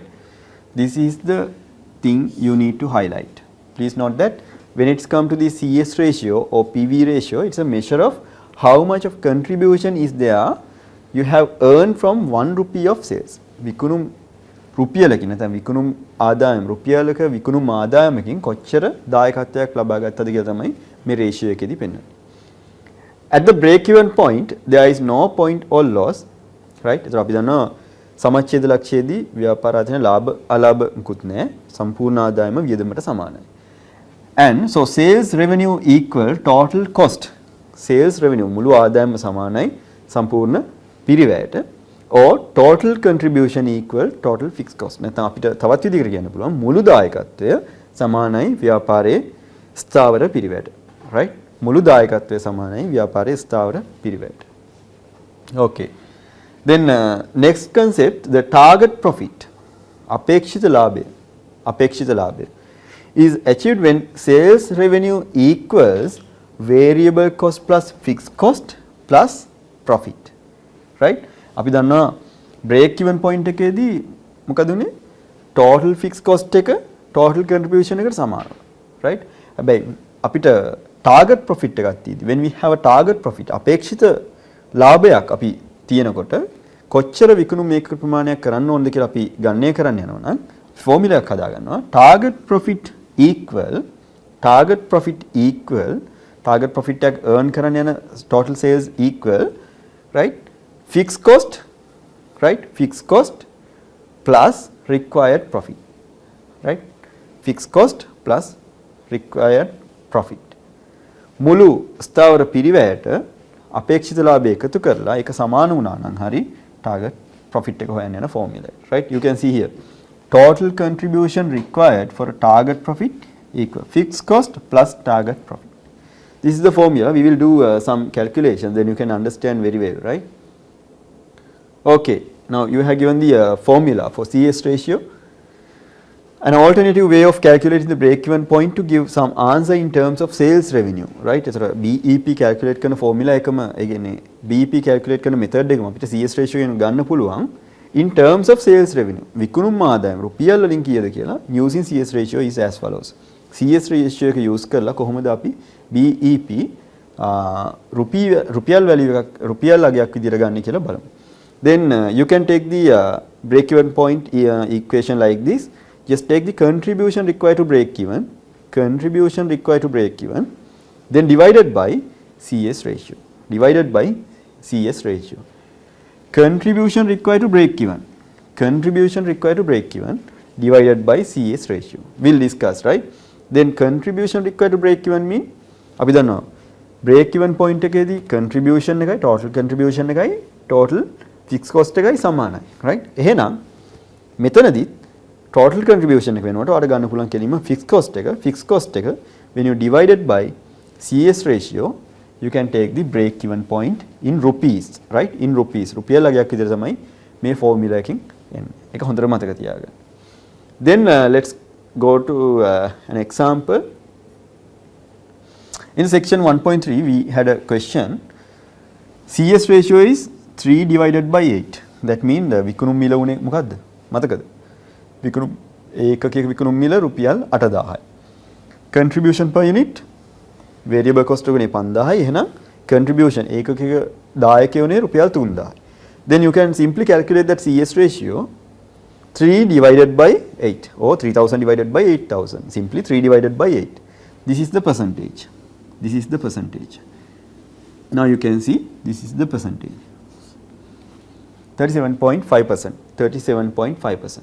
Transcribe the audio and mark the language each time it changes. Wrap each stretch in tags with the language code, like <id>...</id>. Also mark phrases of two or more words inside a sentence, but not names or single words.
<en>This is the thing you need to highlight. Please note that when it's come to the CS ratio or PV ratio, it's a measure of how much of contribution is there you have earned from 1 rupee of sales.</en> <si>විකුණුම් රුපියලකින් නැත්නම් විකුණුම් ආදායම රුපියලක විකුණුම් ආදායමකින් කොච්චර දායකත්වයක් ලබා ගත්තද කියලා තමයි මේ රේෂියෝ එකේදී පෙන්වන්නේ.</si> <en>At the break even point there is no point or loss, right?</en> <si>ඒතර අපි දන්නවා සමච්ඡේද ලක්ෂයේදී ව්‍යාපාර ආයතන ලාභ අලාභ මුකුත් නැහැ. සම්පූර්ණ ආදායම වියදමට සමානයි.</si> <en>And so sales revenue equal total cost. Sales revenue</en> <si>මුළු ආදායම සමානයි සම්පූර්ණ පිරිවැයට.</si> <en>Or total contribution equal total fixed cost.</en> <si>නැත්නම් අපිට තවත් විදිහකට කියන්න පුළුවන් මුළු දායකත්වය සමානයි ව්‍යාපාරයේ ස්ථාවර පිරිවැයට.</si> <en>Right?</en> <si>මුළු දායකත්වය සමානයි ව්‍යාපාරයේ ස්ථාවර පිරිවැයට.</si> <en>Okay. Then next concept, the target profit,</en> <si>අපේක්ෂිත ලාභය</si> <en>is achieved when sales revenue equals variable cost plus fixed cost plus profit. Right?</en> <si>අපි දන්නවා</si> <en>break even point</en> <si>එකේදී මොකද උනේ?</si> <en>total fixed cost එක total contribution</en> <si>එකට සමානයි.</si> <en>Right?</en> <si>හැබැයි අපිට</si> <en>target profit</en> <si>එකක් තියෙදි</si> <en>when we have a target profit</en> <si>අපේක්ෂිත ලාභයක් අපි තියෙනකොට කොච්චර විකුණුම් මේක ප්‍රමාණයක් කරන්න ඕනද කියලා අපි ගණනය කරන්න යනවා නම් ෆෝමියුලා එකක් හදා ගන්නවා.</si> <en>target profit එක earn</en> <si>කරන්න යන</si> <en>total sales equal, right? Fixed cost plus required profit, right? Fixed cost plus required profit.</en> <si>මුළු ස්ථාවර පිරිවැයට අපේක්ෂිත ලාභය එකතු කරලා ඒක සමාන වුණා නම් හරි</si> <en>target profit</en> <si>එක හොයන්න යන formula.</si> <en>Right? You can see here. Total contribution required for a target profit equal fixed cost plus target profit. This is the formula. We will do some calculations, then you can understand very well, right? Okay, now you have given the formula for CS ratio. An alternative way of calculating the break-even point to give some answer in terms of sales revenue, right?</en> <si>එතකොට</si> <en>BEP calculate</en> <si>කරන formula එකම ඒ කියන්නේ</si> <en>BEP calculate</en> <si>කරන method එකම අපිට</si> <en>CS ratio</en> <si>එක ගන්න පුළුවන්</si> <en>in terms of sales revenue.</en> <si>විකුණුම් ආදායම රුපියල් වලින් කීයද කියලා</si> <en>using CS ratio is as follows. CS ratio</en> <si>එක use කරලා කොහොමද අපි BEP රුපියල් value එකක් රුපියල් අගයක් විදිහට ගන්න කියලා බලමු.</si> <en>Then you can take the break-even point equation like this. Just take the contribution required to break even, then divided by CS ratio, contribution required to break even, divided by CS ratio. We'll discuss, right? Then contribution required to break even mean,</en> <si>අපි දන්නවා</si> <en>break even point</en> <si>එකේදී contribution එකයි</si> <en>total contribution</en> <si>එකයි</si> <en>total fixed cost</en> <si>එකයි සමානයි, right? එහෙනම් මෙතනදී</si> <en>total contribution</en> <si>එක වෙනකොට ඔයාලට ගන්න පුළුවන් කෙලින්ම</si> <en>fixed cost එක when you divided by CS ratio you can take the break even point in rupees, right? In rupees</en> <si>රුපියල් අගයක් විදිහට තමයි මේ formula එකකින් එන්නේ. ඒක හොඳට මතක තියාගන්න.</si> <en>Then let's go to an example. In section 1.3 we had a question. CS ratio is 3 divided by 8. That means</en> <si>විකුණුම් මිල උනේ මොකද්ද? මතකද? විකුණුම් ඒකකයක විකුණුම් මිල රුපියල් 8000යි.</si> <en>contribution per unit variable cost</en> <si>උනේ 5000යි. එහෙනම් contribution ඒකකයක දායකය උනේ රුපියල් 3000යි.</si> <en>Then you can simply calculate that CS ratio 3 divided by 8 or 3000 divided by 8000. Simply 3 divided by 8. This is the percentage. Now you can see this is the percentage. 37.5%.</en>